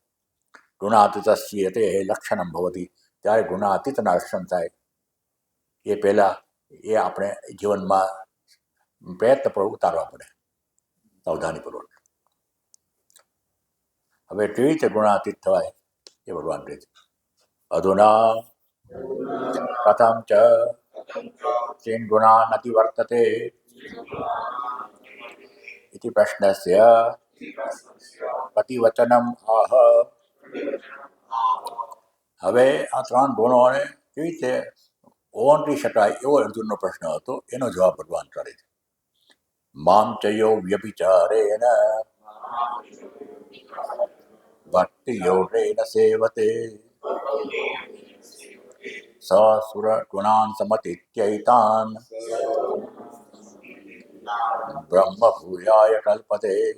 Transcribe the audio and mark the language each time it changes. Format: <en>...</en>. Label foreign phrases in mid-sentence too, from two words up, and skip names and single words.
<sa>ગુણાતીતસ્ય તે લક્ષણમ ભવતી,</sa> <gu>ત્યારે ગુણાતીતના લક્ષણ થાય એ પહેલાં એ આપણે જીવનમાં પ્રયત્નપૂર્વક ઉતારવા પડે સાવધાનીપૂર્વક. હવે કેવી રીતે ગુણાતીત થવાય એ ભગવાન કહે છે.</gu> <sa>અધુના કથમ ચ ચેન ગુણા નથી વર્તતે इति प्रश्नस्य प्रतिवचनम आह.</sa> <gu>હવે આ ત્રણ ગુણોને કેવી રીતે ઓળંગી શકાય એવો અર્જુનનો પ્રશ્ન હતો, એનો જવાબ ભગવાન કરે છે.</gu> <sa>મામ ચયો વ્યભિચારેણ ભક્તિ યોગેન સેવતે સ સુર ગુણાન સમતિત્યૈતાન બ્રહ્મ ભૂયાય કલ્પતે.</sa>